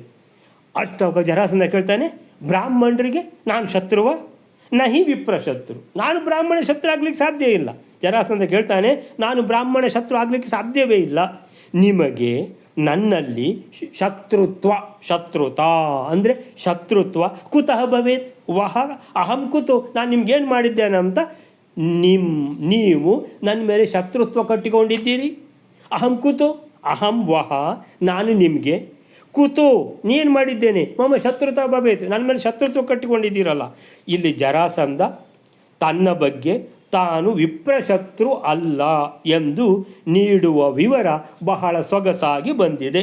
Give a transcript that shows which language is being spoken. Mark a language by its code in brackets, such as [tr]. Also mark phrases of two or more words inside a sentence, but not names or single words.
[kn] ಅಷ್ಟವಾಗ ಜರಾಸಂಧ ಕೇಳ್ತಾನೆ, ಬ್ರಾಹ್ಮಣರಿಗೆ ನಾನು ಶತ್ರುವ? [sa] ನಹಿ ವಿಪ್ರಶತ್ರು, [kn] ನಾನು ಬ್ರಾಹ್ಮಣ ಶತ್ರು ಆಗ್ಲಿಕ್ಕೆ ಸಾಧ್ಯ ಇಲ್ಲ. ಜರಾಸಂಧ ಕೇಳ್ತಾನೆ, ನಾನು ಬ್ರಾಹ್ಮಣ ಶತ್ರು ಆಗಲಿಕ್ಕೆ ಸಾಧ್ಯವೇ ಇಲ್ಲ. ನಿಮಗೆ ನನ್ನಲ್ಲಿ ಶತ್ರುತಾ ಅಂದರೆ ಶತ್ರುತ್ವ [sa] ಕುತಃ ಭವೇತ್ ವಹ ಅಹಂ ಕುತೋ, [kn] ನಾನು ನಿಮ್ಗೇನು ಮಾಡಿದ್ದೇನೆ ಅಂತ ನೀವು ನನ್ನ ಮೇಲೆ ಶತ್ರುತ್ವ ಕಟ್ಟಿಕೊಂಡಿದ್ದೀರಿ. [sa] ಅಹಂ ಕುತೋ, ಅಹಂ ವಹ [kn] ನಾನು ನಿಮಗೆ, ಕುತೋ ನೀನು ಮಾಡಿದ್ದೇನೆ, [sa] ಮಮ್ಮ ಶತ್ರುತಾ ಭವೇತ್ [kn] ನನ್ನ ಮೇಲೆ ಶತ್ರುತ್ವ ಕಟ್ಟಿಕೊಂಡಿದ್ದೀರಲ್ಲ. ಇಲ್ಲಿ ಜರಾಸಂಧ ತನ್ನ ಬಗ್ಗೆ ತಾನು ವಿಪ್ರಶತ್ರು ಅಲ್ಲ ಎಂದು ನೀಡುವ ವಿವರ ಬಹಳ ಸೊಗಸಾಗಿ ಬಂದಿದೆ.